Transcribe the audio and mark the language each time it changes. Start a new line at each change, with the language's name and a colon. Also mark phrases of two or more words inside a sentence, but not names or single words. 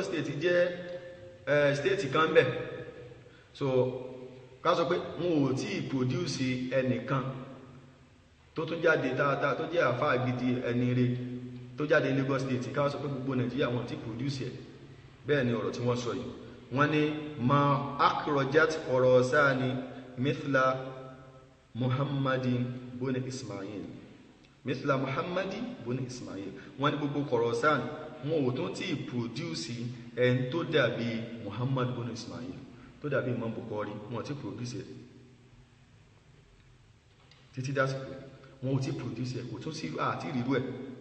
Yoruba: state jẹ́ state kan bẹ̀ so ká sọ pé wọn ò tí ì produce ẹnìkan tó tún jáde dáadáa tó jẹ́ àfáà gidi ẹni rẹ̀ tó jáde Lagos state ká sọ pé gbogbo Nàìjíríà wọn tí produce ẹ̀ bẹ́ẹ̀ ni ọ̀rọ̀ tí wọ́n sọ yìí wọ́n ní
Arabic: ما أخرجت خراسان مثل محمد بن إسماعيل
Yoruba: wọ́n ní gbogbo Khurasan wọn ò tún tí produce ẹni tó dàbí Muhammad bin Ismail tó dàbí Imam Bukhari wọn ti produce títí dásìkò wọn ò tí produce kò tún sí àti ìrírú ẹ̀